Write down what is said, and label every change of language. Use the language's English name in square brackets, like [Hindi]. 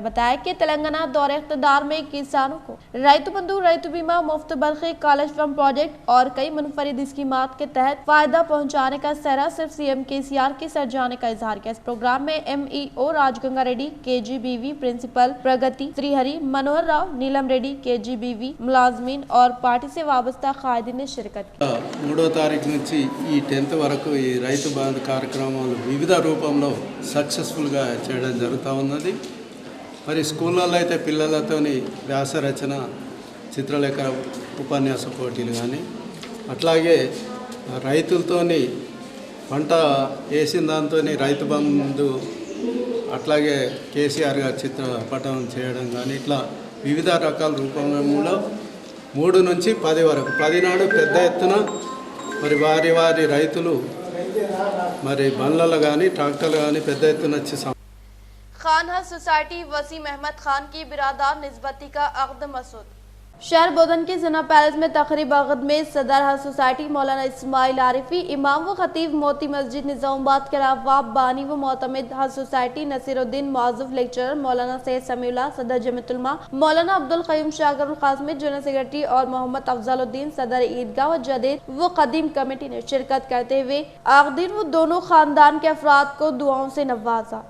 [Hindi] बताया कि तेलंगाना दौरे इख्तिदार में किसानों को रैतु बंधु, रैतु बीमा, मुफ्त बरखे, कॉलेज फंड प्रोजेक्ट और कई मुनफरिद स्कीमात के तहत फायदा पहुंचाने का सहरा सिर्फ CM KCR के सर जाने का इजहार किया। इस प्रोग्राम में MEO राजगंगा रेड्डी KGBV, प्रिंसिपल प्रगति श्रीहरि, मनोहर राव, नीलम रेड्डी KGBV, मुलाजमीन और पार्टी से वाबस्ता कायदीन ने शिरकत की। [Telugu] 3వ తారీఖు నుంచి ఈ 10th వరకు ఈ రైతు బంధు కార్యక్రమాలు వివిధ రూపంలో సక్సెస్ఫుల్గా చేయడం జరుగుతూ ఉన్నది। మరి స్కూళ్ళల్లో అయితే పిల్లలతోని వ్యాస రచన, చిత్రలేఖ, ఉపన్యాస పోటీలు కానీ అట్లాగే రైతులతోని పంట వేసిన దాంతో రైతు బంధు, అట్లాగే KCR గారి చిత్రపటం చేయడం కానీ ఇట్లా వివిధ రకాల రూపంలో 3 నుంచి 10 వరకు 10 నాడు పెద్ద ఎత్తున మరి వారి రైతులు మరి బండ్లలో కానీ ట్రాక్టర్లు కానీ పెద్ద ఎత్తున వచ్చి [Hindi] खानहा सोसाइटी वसीम अहमद खान की बिरादार निस्बती का अक़द मसूद। शहर बोधन के जना पैलेस में तकरीब अक़द में सदर हज सोसाइटी मौलाना इस्माइल आरिफी, इमाम व खतीब मोती मस्जिद निजामाबाद के अलावा बानी व मोतमिद हज सोसाइटी नसीरुद्दीन, मौजूफ लेक्चरर मौलाना सैयद समीउल्लाह, सदर जमीयतुलमा मौलाना अब्दुल क़य्यूम शागिर क़ासिमी, जनरल सेक्रेटरी और मोहम्मद अफजलुद्दीन सदर ईदगाह व जदीद व कदीम कमेटी ने शिरकत करते हुए आक़दीन व दोनों खानदान के अफराद को दुआओं से नवाजा।